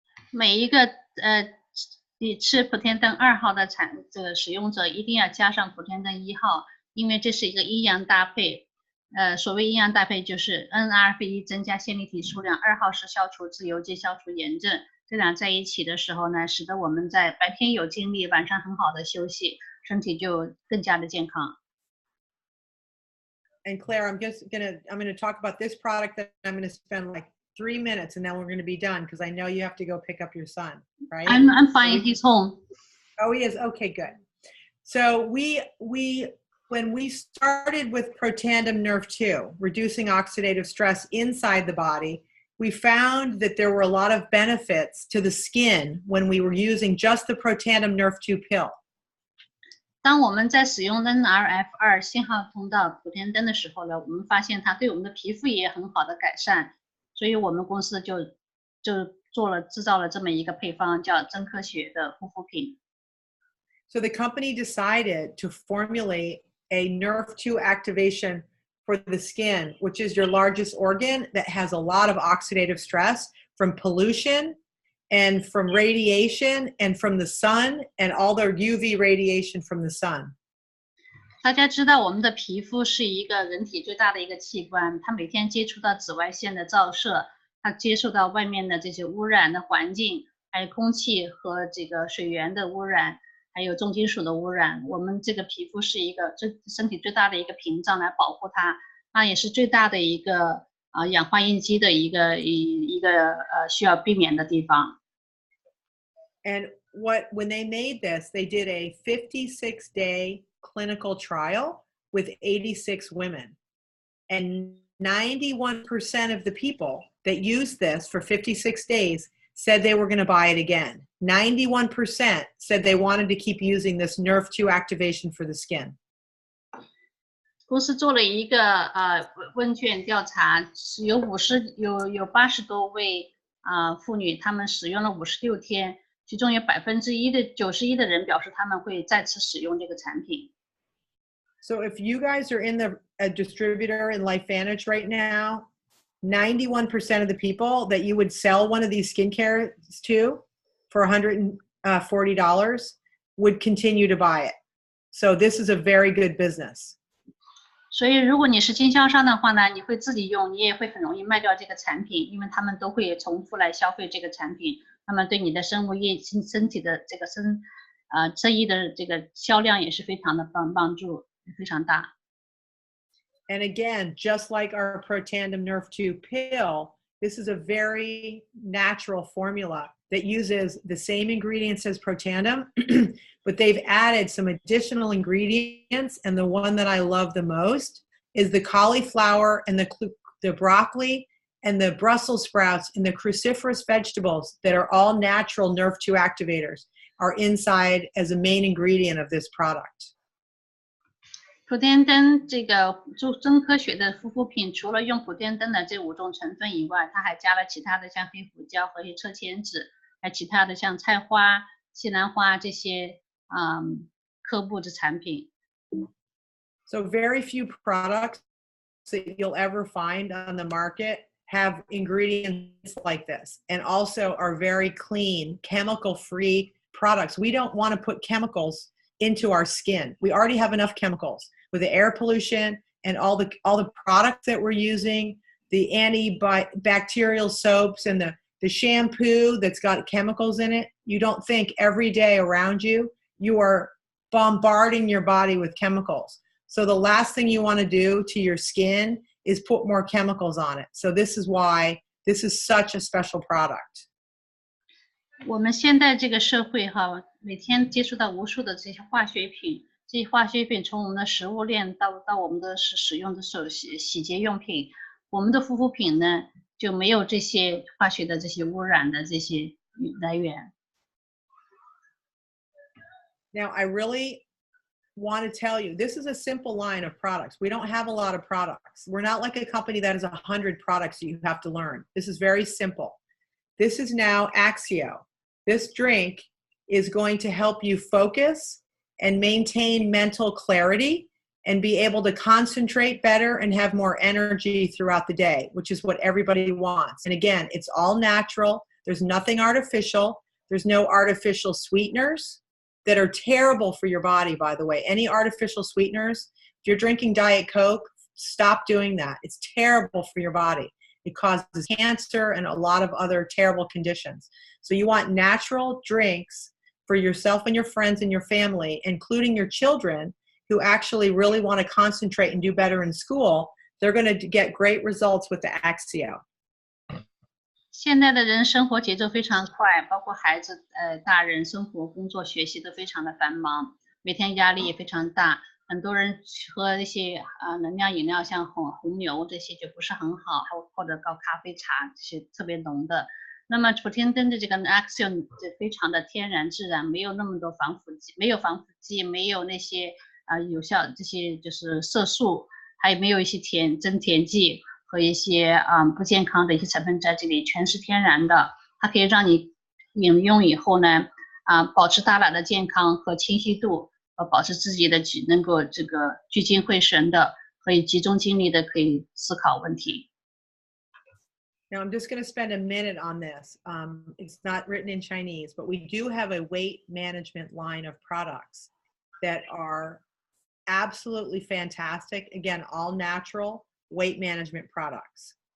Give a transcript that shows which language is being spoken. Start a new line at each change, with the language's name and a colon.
Chinese: 每一个你吃普天灯2号的这个使用者一定要加上普天灯1号，因为这是一个阴阳搭配。所谓阴阳搭配就是 NRF1 增加线粒体数量，2号是消除自由基、消除炎症。这俩在一起的时候呢，使得我们在白天有精力，晚上很好的休息，身体就更加的健康。
English: And Claire, I'm gonna talk about this product that I'm gonna spend like 3 minutes, and then we're gonna be done because I know you have to go pick up your son, right? I'm fine. He's home. Oh, he is. Okay, good. So when we started with Protandim Nerf2, reducing oxidative stress inside the body, we found that there were a lot of benefits to the skin when we were using just the Protandim Nerf2 pill.
Chinese: 当我们在使用 NRF2 信号通道普天灯的时候呢，我们发现它对我们的皮肤也很好的改善，所以我们公司就制造了这么一个配方，叫真科学的护肤品。
English: So the company decided to formulate a Nerf2 activation for the skin, which is your largest organ that has a lot of oxidative stress from pollution and from radiation and from the sun and all the UV radiation from the sun.
Chinese: 大家知道我们的皮肤是一个人体最大的一个器官，它每天接触到紫外线的照射，它接受到外面的这些污染的环境，还有空气和这个水源的污染，还有重金属的污染。我们这个皮肤是一个身体最大的一个屏障来保护它，它也是最大的一个氧化应激的一个需要避免的地方。
English: And when they made this, they did a 56-day clinical trial with 86 women. And 91% of the people that used this for 56 days said they were going to buy it again. 91% said they wanted to keep using this Nerf2 activation for the skin.
Chinese: 公司做了一个问卷调查，有80多位妇女，她们使用了56天，其中有91%的人表示他们会再次使用这个产品。
English: So if you guys are in a distributor in Lifevantage right now, 91% of the people that you would sell one of these skincare to for $140 would continue to buy it. So this is a very good business.
Chinese: 所以如果你是经销商的话呢，你会自己用，你也会很容易卖掉这个产品，因为他们都会重复来消费这个产品，那么对你的身体的这个生意的这个销量也是非常的帮助非常大。
English: And again, just like our Protandim Nerve 2 pill, this is a very natural formula that uses the same ingredients as Protandim, but they've added some additional ingredients. And the one that I love the most is the cauliflower and the broccoli and the Brussels sprouts and the cruciferous vegetables that are all natural Nerve 2 activators are inside as a main ingredient of this product.
Chinese: 普天灯这个中科学的护肤品，除了用普天灯的这5种成分以外，它还加了其他的像黑胡椒和车前子，还有其他的像菜花、西兰花这些科布的产品。
English: So very few products that you'll ever find on the market have ingredients like this, and also are very clean, chemical-free products. We don't want to put chemicals into our skin. We already have enough chemicals with the air pollution and all the products that we're using, the antibacterial soaps and the shampoo that's got chemicals in it. You don't think every day around you, you are bombarding your body with chemicals. So the last thing you want to do to your skin is put more chemicals on it. So this is why this is such a special product.
Chinese: 我们现在这个社会每天接触到无数的这些化学品，这些化学品从我们的食物链到我们的使用的洗洁用品，我们的护肤品呢就没有这些化学的这些污染的这些来源。
English: Now I really want to tell you, this is a simple line of products. We don't have a lot of products. We're not like a company that has 100 products that you have to learn. This is very simple. This is now Axio. This drink is going to help you focus and maintain mental clarity and be able to concentrate better and have more energy throughout the day, which is what everybody wants. And again, it's all natural. There's nothing artificial. There's no artificial sweeteners that are terrible for your body, by the way. Any artificial sweeteners, if you're drinking Diet Coke, stop doing that. It's terrible for your body. It causes cancer and a lot of other terrible conditions. So you want natural drinks for yourself and your friends and your family, including your children who actually really want to concentrate and do better in school. They're going to get great results with the Axio.
Chinese: 现在的人生活节奏非常快，包括孩子、大人生活、工作、学习都非常的繁忙，每天压力也非常大。很多人喝一些能量饮料，像红牛这些就不是很好，或者高咖啡茶这些特别浓的。那么普天灯的这个 Axio 非常的天然自然，没有那么多防腐剂，没有防腐剂，没有那些有效这些就是色素，还有没有一些增甜剂和一些不健康的一些成分在这里，全是天然的。它可以让你饮用以后呢，保持大脑的健康和清晰度。保持自己的能够这个聚精会神的，可以集中精力的，可以思考问题。
English: Now I'm just going to spend a minute on this. It's not written in Chinese, but we do have a weight management line of products that are absolutely fantastic. Again, all natural weight management products.